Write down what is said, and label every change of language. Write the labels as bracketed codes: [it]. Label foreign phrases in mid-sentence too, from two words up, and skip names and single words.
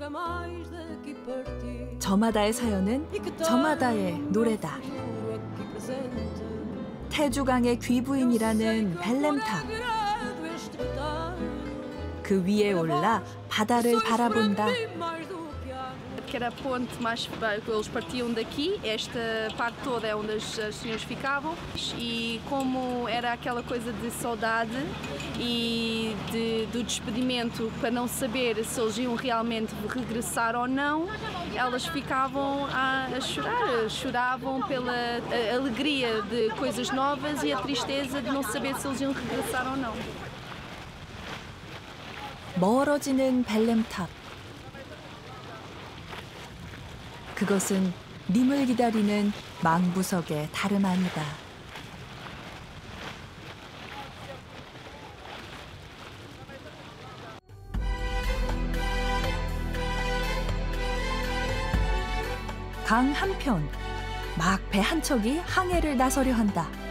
[ko] 저마다의 사연은 저마다의 노래다. 태주강의 귀부인이라는 벨렘탑. 그 위에 올라 바다를 바라본다. [pt] Que era a ponte mais. Eles partiam daqui, esta parte toda é onde as senhoras ficavam, e como era aquela coisa de saudade e do despedimento, para não saber se eles iam realmente regressar ou não, elas ficavam a chorar, choravam pela alegria de coisas novas e a tristeza de não saber se eles iam regressar ou não. [ko] 멀어지는 벨렘탑. 그것은 님을 기다리는 망부석의 다름 아니다. 강 한편, 막 배 한 척이 항해를 나서려 한다.